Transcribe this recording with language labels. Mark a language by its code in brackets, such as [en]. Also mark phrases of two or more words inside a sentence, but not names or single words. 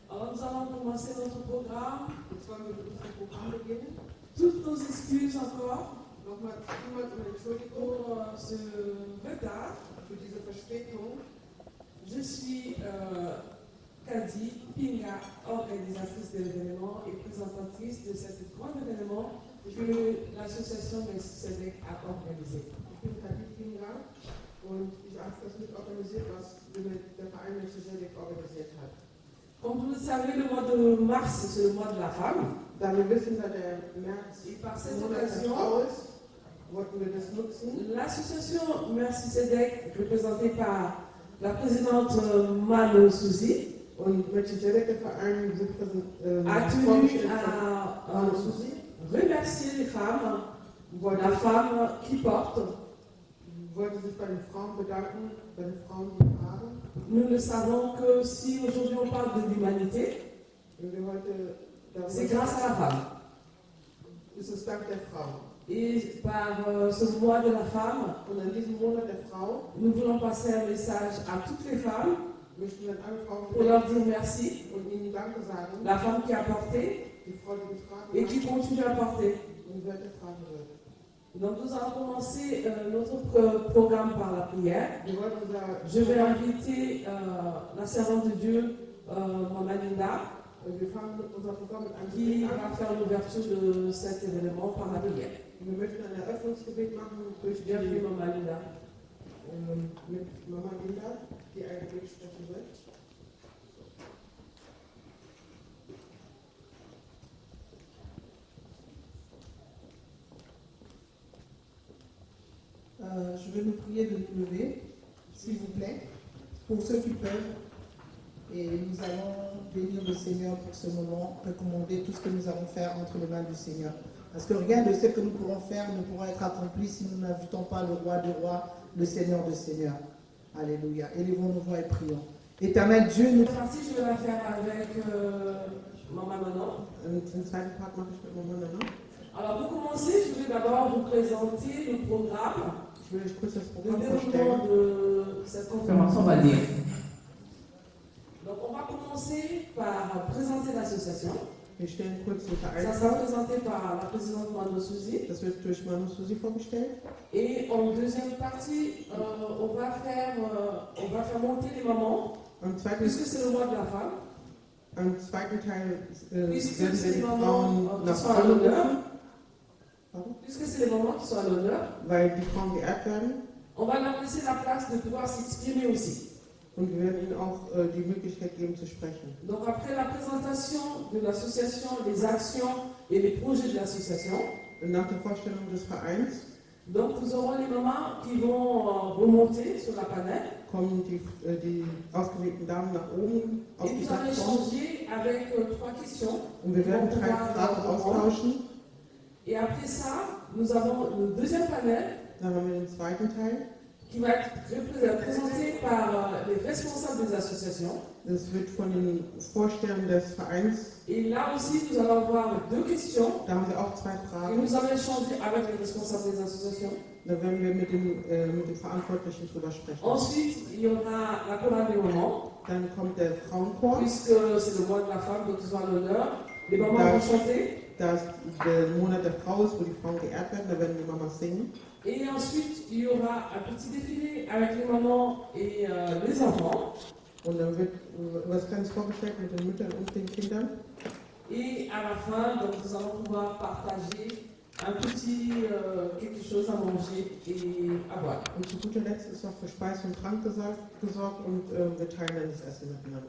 [fr] nous allons commencer notre programme. [de] Jetzt wollen wir mit unserem Programm beginnen. [fr] Toutes nos excuses encore [de] Nochmal vielmals um Entschuldigung [fr] pour ce retard. [de] für diese Verspätung. [fr] Je suis Kadi Pinga, organisatrice de l'événement et présentatrice de cet grand événement que l'association Melchizedek a organisé. [de] Ich bin Kadi Pinga und ich habe das mitorganisiert, was der Verein Melchizedek organisiert hat. [fr] Comme vous le savez, le mois de mars, c'est le mois de la femme. [de] Da wir wissen, dass der März [fr] Et par cette [de] Monat der [fr] occasion, [de] Frau ist, wollten wir das nutzen. [fr] l'association Melchizedek, représentée par la présidente Mano Souzi, [de] Und Melchizedek, der Verein, [fr] a tenu [de] vorgestellt [fr] à [de] von Manu Susi. [fr] remercier les femmes, [de] Wollte, [fr] la femme qui porte. [de] wollte sich bei den Frauen bedanken, bei den Frauen, die tragen. [fr] Nous le savons que si aujourd'hui on parle de l'humanité, [de] Und wir heute [fr] c'est [de] darüber [fr] grâce à la femme. [de] ist es dank der Frau. [fr] Et par ce mois de la femme, [de] Und in diesem Monat der Frau [fr] nous voulons passer un message à toutes les femmes [de] möchten wir an alle Frauen [fr] pour leur dire merci. [de] und ihnen Danke sagen, [fr] La femme qui a porté [de] die Frau, die getragen [fr] et [de] hat [fr] qui continue à porter. [de] und wer getragen wird. [fr] Donc nous allons commencer notre programme par la prière. [de] Wir wollen [fr] Je vais inviter la servante de Dieu, Maman Linda, [de] wir fangen mit unserem Programm mit einem [fr] qui [de] Gebet an. [fr] va faire l'ouverture de cet événement par la prière. [de] Wir möchten ein Eröffnungsgebet machen durch die, [fr] Bienvenue Maman Linda. [de] mit Mama Linda, die ein Gebet sprechen wird. [fr] Je vais vous prier de nous lever, s'il vous plaît, pour ceux qui peuvent. Et nous allons bénir le Seigneur pour ce moment, recommander tout ce que nous allons faire entre les mains du Seigneur. Parce que rien de ce que nous pourrons faire ne pourra être accompli si nous n'invitons pas le roi des rois, le Seigneur des seigneurs. Alléluia. Élevons nos voix et prions. Éternel Dieu, nous... Cette partie, je vais la faire avec Maman Manon. [de] Den zweiten Part mache ich mit Mama Nana. [fr] Alors pour commencer, je vais d'abord vous présenter le programme, [de] Ich will euch kurz das [fr] le [de] Programm [fr] déroulement [de] vorstellen. [fr] de cette conférence, on va dire. Donc on va commencer par présenter l'association. [de] Wir stellen kurz den [fr] Ça [de] Verein [fr] sera [de] vor. [fr] présenté par la présidente Mano Souzi. [de] Das wird durch Manu Susi vorgestellt. [fr] Et en deuxième partie, on va faire monter les mamans, [de] Am zweiten, [fr] puisque c'est le mois de la femme, [de] am zweiten Teil [fr] puisque [de] werden wir [fr] c'est les [de] die [fr] mamans [de] Frauen [fr] qui [de] nach [fr] sont à [de] vorne [fr] l'honneur, [de] rufen. Warum? [fr] puisque c'est les mamans qui sont à l'honneur, [de] Weil die Frauen geehrt werden. [fr] on va leur laisser la place de pouvoir s'exprimer aussi. [de] Und wir werden ihnen auch die Möglichkeit geben zu sprechen. [fr] Donc après la présentation de l'association, les actions et les projets de l'association, [de] Und nach der Vorstellung des Vereins [fr] donc nous aurons les mamans qui vont remonter sur la panel [de] kommen die ausgewählten Damen nach oben auf [fr] et [de] die [fr] nous allons [de] Plattform. [fr] échanger avec trois questions. [de] Und wir werden 3 Fragen austauschen. [fr] Et après ça, nous avons le deuxième panel [de] Dann haben wir den zweiten Teil. [fr] qui va être présenté par les responsables des associations. [de] Das wird von den Vorstellern des Vereins. [fr] Et là aussi, nous allons avoir deux questions [de] Da haben wir auch 2 [fr] et [de] Fragen. [fr] nous allons échanger avec les responsables des associations. [de] Da werden wir mit dem Verantwortlichen drüber sprechen. [fr] Ensuite, il y aura la chorale des mamans, [de] Dann kommt der Frauenchor. [fr] puisque c'est le mois de la femme, donc ils ont à l'honneur. Les mamans vont chanter. [de] Da es der Monat der Frau ist, wo die Frauen geehrt werden, da werden die Mamas singen. [fr] Et ensuite, il y aura un petit défilé avec les mamans et les enfants. [de] Und dann wird was Kleines vorgestellt mit den Müttern und den Kindern. [fr] Et à la fin, donc, nous allons pouvoir partager un petit quelque chose à manger et à boire. [de] Und zu guter Letzt ist noch für Speise und Trank gesorgt und wir teilen dann das Essen miteinander.